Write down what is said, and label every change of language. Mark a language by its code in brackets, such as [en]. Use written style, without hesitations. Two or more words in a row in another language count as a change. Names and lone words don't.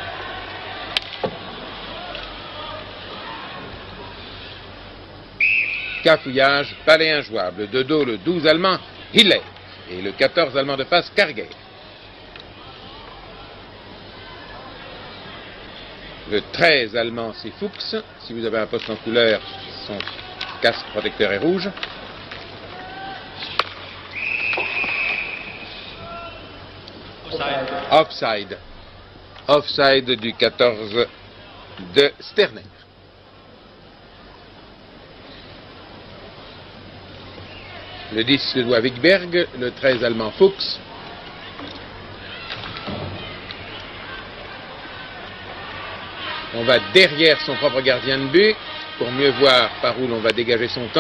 [fr] Cafouillage, palais injouable. De dos, le 12 allemand, Hiller. Et le 14 allemand de face, Karger. Le 13 allemand, c'est Fuchs. Si vous avez un poste en couleur, son casque protecteur est rouge. Offside. Offside du 14 de Sterner. Le 10 suédois Wikberg, le 13 allemand Fuchs. On va derrière son propre gardien de but pour mieux voir par où l'on va dégager son camp.